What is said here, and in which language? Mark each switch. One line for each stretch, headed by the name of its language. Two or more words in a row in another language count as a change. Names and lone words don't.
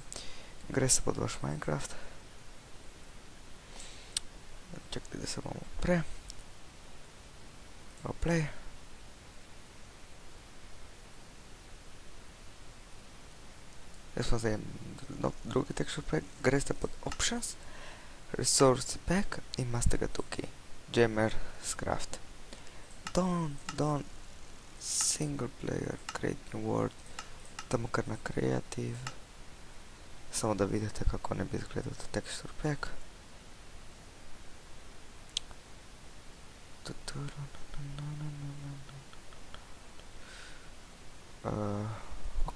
Slovenian: Gre se pod vaš Minecraft. Čakajte, da se vam odpre. Play. Jaz pa zdaj drugi
English: texture pack.
Slovenian: Greste pod options,
English: resource pack
Slovenian: in imate ga tukaj. Jammers Craft.
English: Don't single player, create new world.
Slovenian: Damo kar na kreativ. Samo da vidite, kako ne bi izgledal ta
English: texture pack.
Slovenian: Ok.